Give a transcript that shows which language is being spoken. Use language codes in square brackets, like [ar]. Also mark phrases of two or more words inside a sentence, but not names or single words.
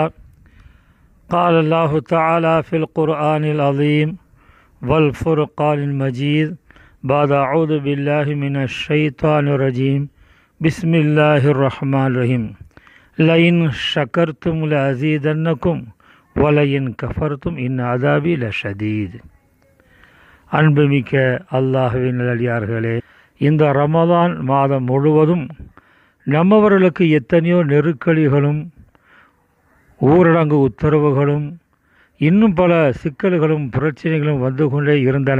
[ar] قال الله تعالى في القرآن العظيم والفرقان المجيد بعد أعوذ بالله من الشيطان الرجيم بسم الله الرحمن الرحيم. لئن شكرتم لأزيدنكم ولئن كفرتم إن عذابي لشديد. [ta] அன்புமிக்க அல்லாஹ்வின் நல்லடியார்களே, இந்த ரமலான் மாதம் முழுவதும் நம்மவர்களுக்கு எத்தனையோ நெருக்கடிகளும் ஊரடங்கு உத்தரவுகளும் இன்னும் பல சிக்கல்களும் பிரச்சனைகளும் வந்து கொண்டே இருந்தன.